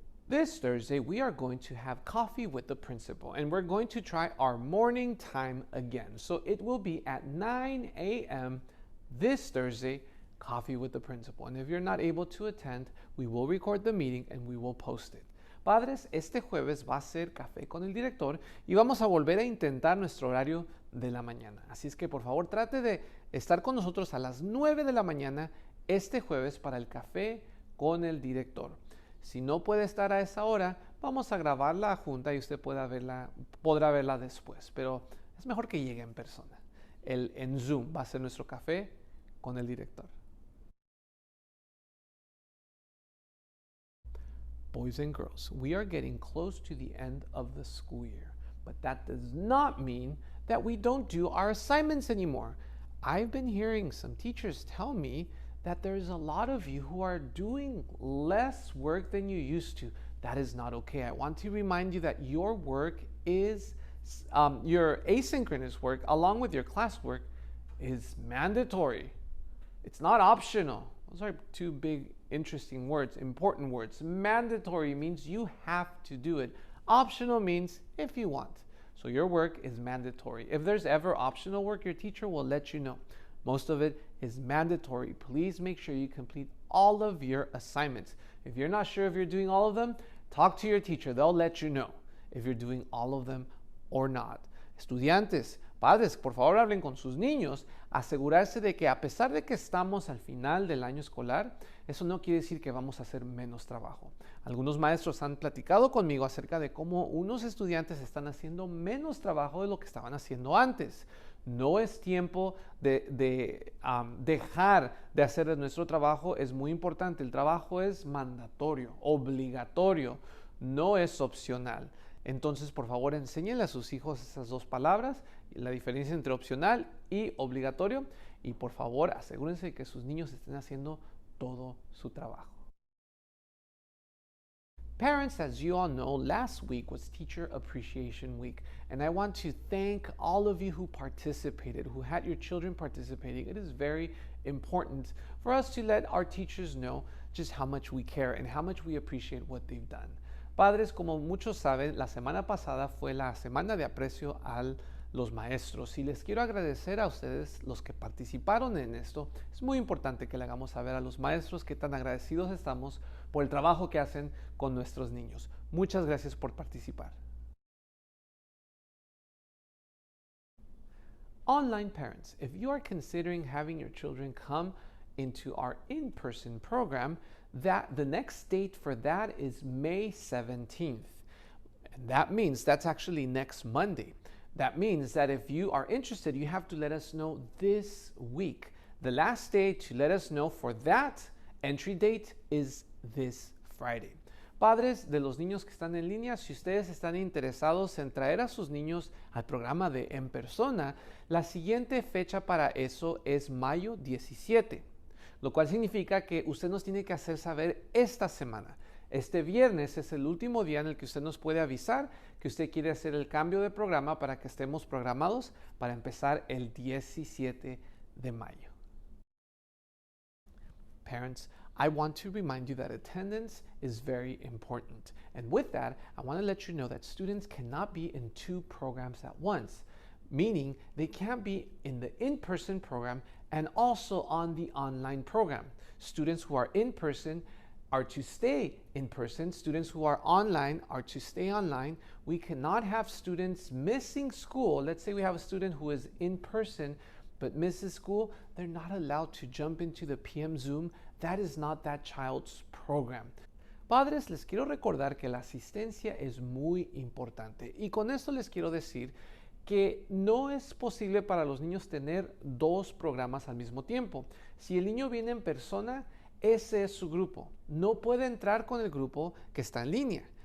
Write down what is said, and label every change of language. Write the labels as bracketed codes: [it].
[en] This Thursday, we are going to have coffee with the principal, and we're going to try our morning time again. So it will be at 9 a.m. this Thursday, coffee with the principal. And if you're not able to attend, we will record the meeting and we will post it. [es] Padres, este jueves va a ser café con el director y vamos a volver a intentar nuestro horario de la mañana. Así es que por favor trate de estar con nosotros a las 9 de la mañana este jueves para el café con el director. Si no puede estar a esa hora, vamos a grabar la junta y usted podrá verla después. Pero es mejor que llegue en persona. En Zoom va a ser nuestro café con el director. [en] Boys and girls, we are getting close to the end of the school year, but that does not mean that we don't do our assignments anymore. I've been hearing some teachers tell me that there's a lot of you who are doing less work than you used to. That is not okay. I want to remind you that your work is, your asynchronous work along with your classwork is mandatory. It's not optional. Those are two big, interesting words, important words. Mandatory means you have to do it. Optional means if you want. So your work is mandatory. If there's ever optional work, your teacher will let you know. Most of it is mandatory. Please make sure you complete all of your assignments. If you're not sure if you're doing all of them, talk to your teacher. They'll let you know if you're doing all of them or not. [es] Estudiantes, padres, por favor hablen con sus niños, asegurarse de que a pesar de que estamos al final del año escolar, eso no quiere decir que vamos a hacer menos trabajo. Algunos maestros han platicado conmigo acerca de cómo unos estudiantes están haciendo menos trabajo de lo que estaban haciendo antes. No es tiempo de dejar de hacer nuestro trabajo, es muy importante. El trabajo es mandatorio, obligatorio, no es opcional. Entonces, por favor, enséñenle a sus hijos esas dos palabras, la diferencia entre opcional y obligatorio. Y por favor, asegúrense de que sus niños estén haciendo todo su trabajo. [en] Parents, as you all know, last week was Teacher Appreciation Week, and I want to thank all of you who participated, who had your children participating. It is very important for us to let our teachers know just how much we care and how much we appreciate what they've done. [es] Padres, como muchos saben, la semana pasada fue la semana de aprecio a los maestros y les quiero agradecer a ustedes los que participaron en esto. Es muy importante que le hagamos saber a los maestros qué tan agradecidos estamos por el trabajo que hacen con nuestros niños. Muchas gracias por participar. [en] Online parents, if you are considering having your children come into our in-person program, the next date for that is May 17th. And that means that's actually next Monday. That means that if you are interested, you have to let us know this week. The last day to let us know for that entry date is this Friday. [es] Padres de los niños que están en línea, si ustedes están interesados en traer a sus niños al programa de en persona, la siguiente fecha para eso es mayo 17. Lo cual significa que usted nos tiene que hacer saber esta semana. Este viernes es el último día en el que usted nos puede avisar que usted quiere hacer el cambio de programa para que estemos programados para empezar el 17 de mayo. [en] Parents, I want to remind you that attendance is very important. And with that, I want to let you know that students cannot be in two programs at once, meaning they can't be in the in-person program and also on the online program. Students who are in person are to stay in person. Students who are online are to stay online. We cannot have students missing school. Let's say we have a student who is in person but misses school. They're not allowed to jump into the PM Zoom. That is not that child's program. [es] Padres, les quiero recordar que la asistencia es muy importante. Y con esto les quiero decir que no es posible para los niños tener dos programas al mismo tiempo. Si el niño viene en persona, ese es su grupo. No puede entrar con el grupo que está en línea.